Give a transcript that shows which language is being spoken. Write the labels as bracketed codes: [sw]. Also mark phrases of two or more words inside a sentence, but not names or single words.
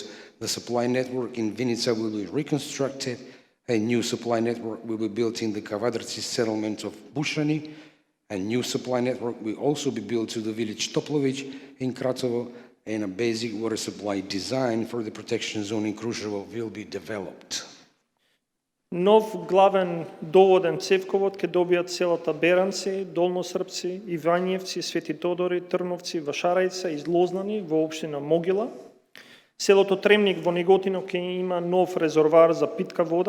[en] The supply network in Vinica will be reconstructed. A new supply network will be built in the Kavadarci settlement of Bushani. A new supply network will also be built to the village Toplović in Kratovo, and a basic water supply design for the protection zone in Kruševo will be developed. [mk] Нов главен доводен цевковод ќе добијат селата Беранци, Долносрпци, Ивањевци, Свети Тодори, Трновци, Вашарајца и Злознани во општина Могила. Селото Тремник во Неготино ќе има нов резервоар за питка вода.